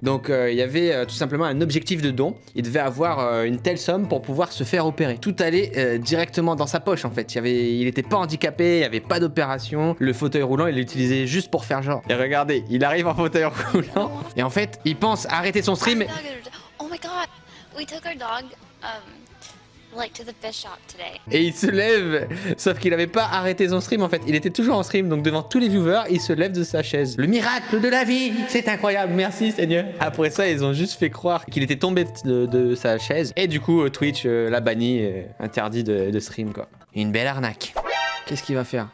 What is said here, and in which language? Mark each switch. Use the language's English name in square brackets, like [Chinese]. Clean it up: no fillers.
[French] Donc il y avait tout simplement un objectif de don. Il devait avoir une telle somme pour pouvoir se faire opérer. Tout allait directement dans sa poche en fait. Il était pas handicapé, il n'y avait pas d'opération. Le fauteuil roulant, il l'utilisait juste pour faire genre. Et regardez, il arrive en fauteuil roulant. Et en fait, il pense arrêter son stream. [English] Oh my god, we took our dog, like to the fish shop today. [French] Et il se lève, sauf qu'il avait pas arrêté son stream en fait, il était toujours en stream, donc devant tous les viewers, il se lève de sa chaise. Le miracle de la vie, c'est incroyable, merci Seigneur. Après ça, ils ont juste fait croire qu'il était tombé de sa chaise, et du coup Twitch l'a banni, interdit de stream quoi. Une belle arnaque. Qu'est-ce qu'il va faire?